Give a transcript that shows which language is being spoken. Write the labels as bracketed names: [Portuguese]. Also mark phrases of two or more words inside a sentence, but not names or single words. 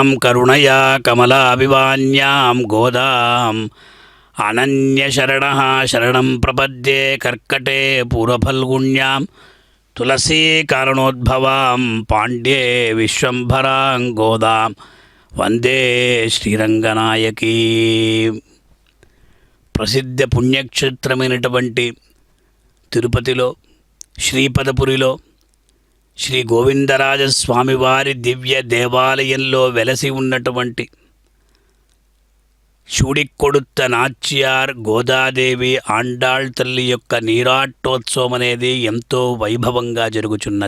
[Sanskrit] करुणया कमलाभिवान्यां गोदाम् अनन्यशरणः शरणं प्रपद्ये कर्कटे पूर्वफल्गुण्यां तुलसीकारणोद्भवां पाण्ड्ये विश्वम्भरां गोदां वन्दे श्रीरङ्गनायकी. [Telugu] ప్రసిద్ధ పుణ్యక్షేత్రమైనటువంటి తిరుపతిలో శ్రీపదపురిలో శ్రీ గోవిందరాజస్వామివారి దివ్య దేవాలయంలో వెలసి ఉన్నటువంటి చూడికొడుత్త నాచ్యార్ గోదాదేవి ఆండాళ్ తల్లి యొక్క నీరాట్టోత్సవం అనేది ఎంతో వైభవంగా జరుగుచున్నది.